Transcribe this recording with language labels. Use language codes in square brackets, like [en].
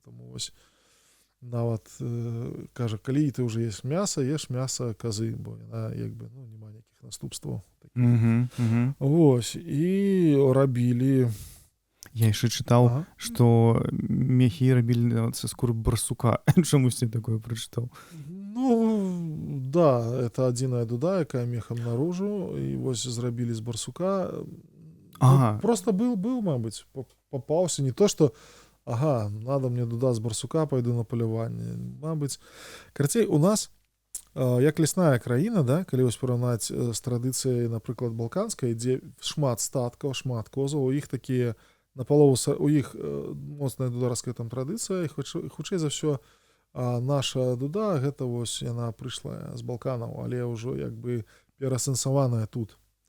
[be] Таму вось нават кажа, калі ты ўжо еш мяса казы, бо яна як бы, ну, няма ніякіх наступстваў. Вось, і рабілі. Я яшчэ чытаў, што мехі рабілі са скуры барсука. Чамусьці такое прачытаў? Ну, да, это адзіная дуда, якая мехам наружу, і вось зрабілі з барсука. [ru] Просто был, мабыць, попаўся. Не то, што, надо мне дуда з барсука, пойду на паляванне. [be] Мабыць, карацей, у нас, як лясная краіна, да, калі вось параўнаць з традыцыяй, напрыклад, балканскай, дзе шмат статкаў, шмат козаў, у іх такія напалову, у іх моцная дударская там традыцыя, і хутчэй за ўсё наша дуда, гэта вось яна прыйшла з Балканаў, але ўжо як бы перасэнсаваная тут.